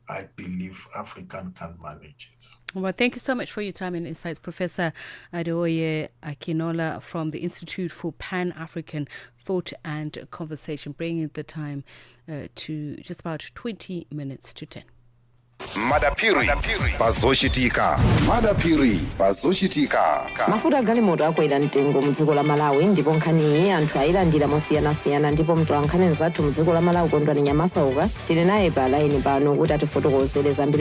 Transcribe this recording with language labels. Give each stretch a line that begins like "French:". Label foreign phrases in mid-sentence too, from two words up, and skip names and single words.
English: I believe Africa can manage it. Well, thank you so much for your time and insights, Professor Adeoye Akinola from the Institute for Pan-African Thought and Conversation, bringing the time to just about 20 minutes to 10.
Nyanja: madapiri pazochitika. Madapiri pazochitika. Mafuta galimoto akwera mtengo mdziko la Malawi ndipo nkhani anthu ayilandira mosiyanasiyana ndipo mtolankhani nzathu mdziko la Malawi Kondwani Nyamasauka tili naye pa line pano kuti atifotokozere zambiri.